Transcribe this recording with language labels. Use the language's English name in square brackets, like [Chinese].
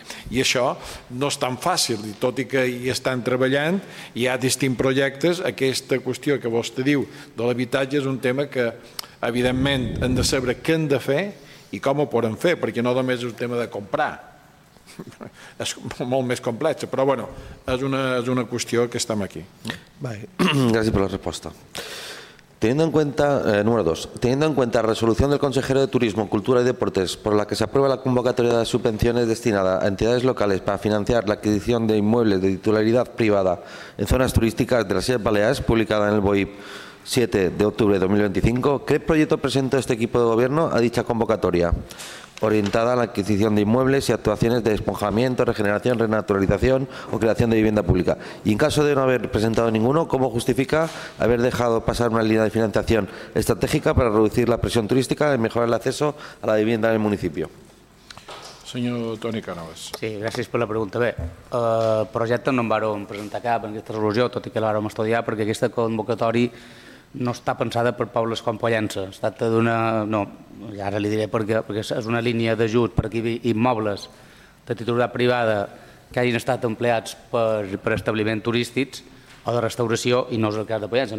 [Catalan] I això no és tan fàcil, tot i que hi estan treballant, hi ha distints projectes, aquesta qüestió que vostè diu de l'habitatge és un tema que, evidentment, hem de saber què hem de fer i com ho podem fer, perquè no només és un tema de comprar, és molt més complex, però bueno, és una qüestió que estem aquí. Gràcies per la resposta. [Spanish] Teniendo en cuenta, número 2, teniendo en cuenta la resolución del consejero de Turismo, Cultura y Deportes por la que se aprueba la convocatoria de subvenciones destinada a entidades locales para financiar la adquisición de inmuebles de titularidad privada en zonas turísticas de las Islas Baleares, publicada en el BOIP 7 de octubre de 2025, ¿qué proyecto presentó este equipo de gobierno a dicha convocatoria? Orientada a la adquisición de inmuebles y actuaciones de despojamiento, regeneración, renaturalización o creación de vivienda pública. Y en caso de no haber presentado ninguno, ¿cómo justifica haber dejado pasar una línea de financiación estratégica para reducir la presión turística y mejorar el acceso a la vivienda en el municipio? [Catalan] Senyor Toni Cànoves. Sí, gràcies per la pregunta. Bé, projecte no en vàrem presentar cap en aquesta resolució, tot i que la vàrem estudiar, perquè aquesta convocatòria no està pensada per pobles com Pollença. Es tracta d'una... No, ara li diré perquè és una línia d'ajut per aquí immobles de titularitat privada que hagin estat empleats per establiments turístics o de restauració i no és el cas de Pollença.